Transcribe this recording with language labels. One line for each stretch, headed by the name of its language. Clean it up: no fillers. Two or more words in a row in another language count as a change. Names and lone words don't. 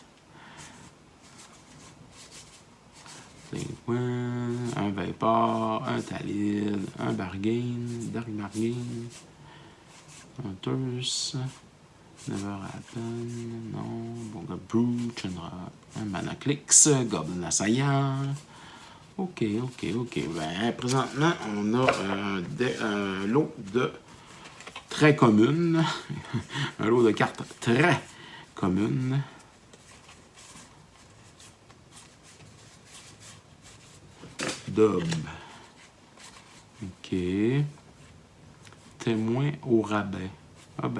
French: Un Vapor, un Talid, un Bargain, Dark Bargain, un Thurs, Never Happen, non, bon, Brute, un Manaclix, Goblin Assaillant. Ok. Ben, présentement, on a un lot de très communes, un lot de cartes très communes. Dub. Ok. Témoin au rabais. Ah ben.